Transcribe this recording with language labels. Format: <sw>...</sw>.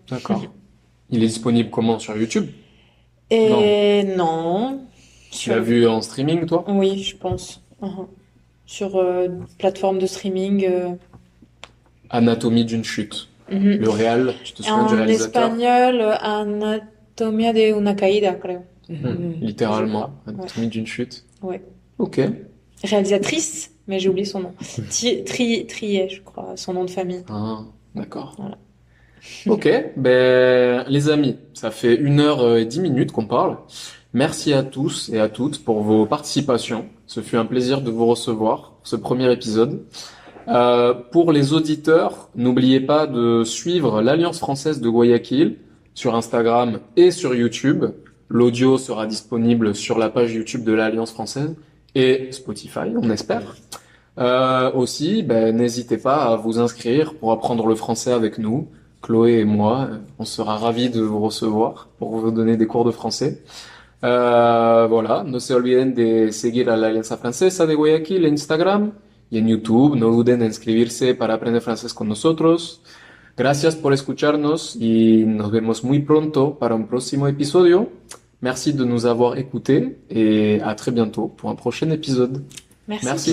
<fr>D'accord. Il est disponible comment? Sur YouTube? Et non. Tu l'as vu en streaming, toi? Oui, je pense. Sur plateforme de streaming. Anatomie d'une chute. Mhm. Le réal, tu te souviens du En réalisateur? espagnol,</fr> <es>Anatomía de una caída, creo.</es> <fr>Littéralement. Anatomie d'une chute. Ouais. Ok. Réalisatrice, mais j'ai oublié son nom. Trier, je crois, son nom de famille. Ah, d'accord. Voilà. Ok, ben les amis, ça fait 1h10 qu'on parle. Merci à tous et à toutes pour vos participations. Ce fut un plaisir de vous recevoir pour ce premier épisode. Pour les auditeurs, n'oubliez pas de suivre l'Alliance française de Guayaquil sur Instagram et sur YouTube. L'audio sera disponible sur la page YouTube de l'Alliance française et Spotify, on espère. Aussi, ben, n'hésitez pas à vous inscrire pour apprendre le français avec nous. Chloé et moi, on sera ravis de vous recevoir pour vous donner des cours de français.</fr> <es>Voilà, no se olviden de seguir a la Alianza Francesa de Guayaquil en Instagram y en YouTube. No duden en inscribirse para aprender francés con nosotros. Gracias por escucharnos y nos vemos muy pronto para un próximo episodio.</es> <fr>Merci de nous avoir écoutés et à très bientôt pour un prochain épisode. Merci</fr>